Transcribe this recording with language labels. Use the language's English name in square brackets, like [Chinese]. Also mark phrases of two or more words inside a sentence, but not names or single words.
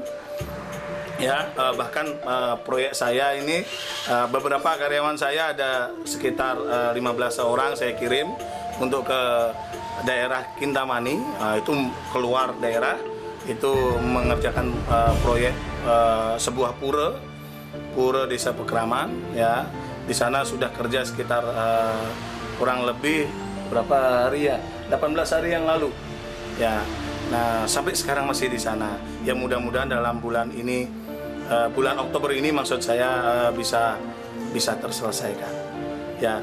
[Indonesian] Ya, bahkan proyek saya ini beberapa karyawan saya ada sekitar 15 orang saya kirim untuk ke daerah Kintamani, itu keluar daerah, itu mengerjakan proyek sebuah pura desa Pekraman ya. Di sana sudah kerja sekitar kurang lebih berapa hari ya, 18 hari yang lalu ya. Nah, sampai sekarang masih di sana ya. Mudah-mudahan dalam bulan ini, bulan Oktober ini maksud saya, bisa terselesaikan ya.